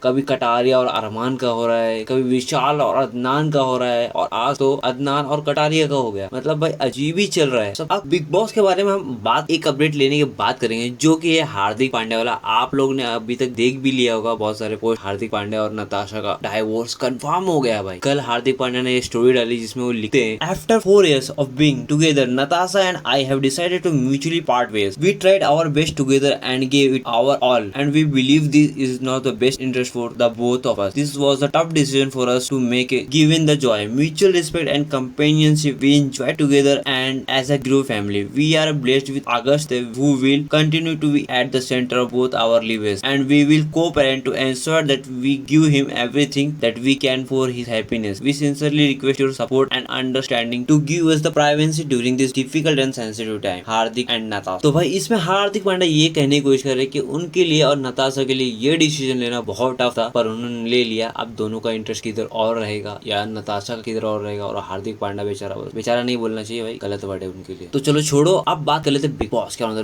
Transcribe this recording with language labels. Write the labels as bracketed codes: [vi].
[hi] कभी कटारिया और अरमान का हो रहा है, कभी विशाल और अदनान का हो रहा है, और आज तो अदनान और कटारिया का हो गया। मतलब भाई अजीब ही चल रहा है सब। अब बिग बॉस के बारे में हम एक अपडेट लेने की बात करेंगे, जो कि है हार्दिक पांड्या वाला। आप लोग ने अभी तक देख भी लिया होगा बहुत सारे पोस्ट। हार्दिक पांड्या और नताशा का डाइवोर्स कंफर्म हो गया भाई। कल हार्दिक पांड्या ने स्टोरी डाली जिसमें वो लिखते हैं, [en] After 4 years of being together, Natasha and I have decided to mutually part ways. We tried our best together and gave it our all, and we believe this is not the best interest for the both of us. This was a tough decision for us to make, given the joy, mutual respect and companionship we enjoy together and as a group family. We are blessed with August, who will continue to be at the center of both our lives, and we will co-parent to ensure that we give him everything that we can for his happiness. We sincerely request your support and understanding to give us the privacy during this difficult and sensitive time. [hi] Hardik and Natasha. तो भाई इसमें हार्दिक पांड्या ये कहने की कोशिश कर रहे कि उनके लिए और नताशा के लिए ये डिसीजन लेना बहुत टफ था, पर उन्होंने ले लिया। अब दोनों का इंटरेस्ट किधर और रहेगा या नताशा का किधर और रहेगा, और हार्दिक पांड्या बेचारा नहीं बोलना चाहिए भाई, गलत वर्ड है उनके लिए। तो चलो छोड़ो, अब बात कर लेते बिग बॉस के अंदर।